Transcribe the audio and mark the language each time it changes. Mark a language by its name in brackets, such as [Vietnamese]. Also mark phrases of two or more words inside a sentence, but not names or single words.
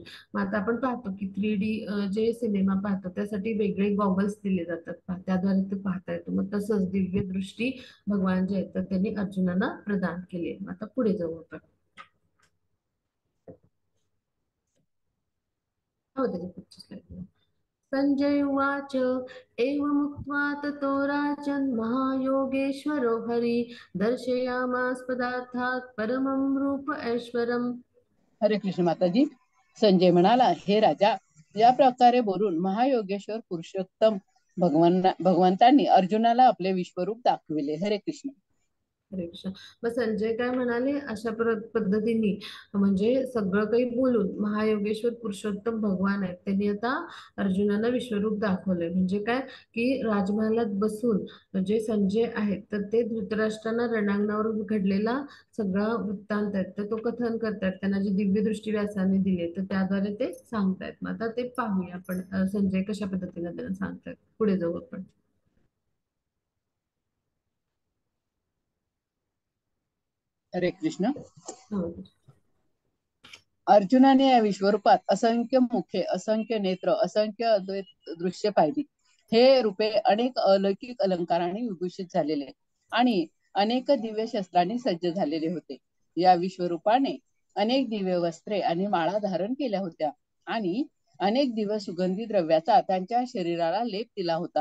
[Marathi] मग आता आपण पाहतो की 3D जे सिनेमा पाहतो त्यासाठी वेगळे गॉगल्स दिले जातात त्याद्वारे ते पाहता येतो. मग तसंच दिव्य दृष्टी भगवान जे आहेत तर त्यांनी अर्जुनाला प्रदान केली आहे. आता पुढे जाऊ आपण. हो त्याच्या पुढची slide. [Sanskrit] संजय उवाच एवमुक्त्वा ततो राजन् महायोगेश्वरो हरि दर्शयामास पदार्थात् परमं रूप ऐश्वरम्. [Marathi] हरे कृष्ण माताजी. संजय म्हणाला, हे राजा, या प्रकारे बोलून महायोगेश्वर पुरुषोत्तम भगवंतांनी अर्जुनाला आपले विश्वरूप दाखविले. हरे कृष्ण. हरे कृष्ण. मग संजय काय म्हणाले अशा पद्धतीने म्हणजे सगळं काही बोलून महायोगेश्वर पुरुषोत्तम भगवान आहेत त्यांनी आता अर्जुनाला विश्वरूप दाखवलंय. म्हणजे काय की राजमहालात बसून जे संजय आहेत तर ते धृतराष्ट्रांना रणांगणावर घडलेला सगळा वृत्तांत आहेत तर तो कथन करतात. त्यांना जी दिव्य दृष्टी व्यासाने दिली तर त्याद्वारे ते सांगतायत. मग आता ते पाहूया आपण संजय कशा पद्धतीने त्यांना सांगतायत. पुढे जाऊ आपण. हरे कृष्ण. हो. अर्जुनाने या विश्वरूपात असंख्य मुखे, असंख्य नेत्र, असंख्य अद्वैत दृश्य पाहिली. हे रूपे अनेक अलौकिक अलंकारांनी विभूषित झालेले आणि अनेक दिव्य शस्त्रांनी सज्ज झालेले होते. या विश्वरूपाने अनेक दिव्य वस्त्रे आणि माळा धारण केल्या होत्या आणि अनेक दिवस सुगंधी द्रव्याचा त्यांच्या शरीराला लेप दिला होता.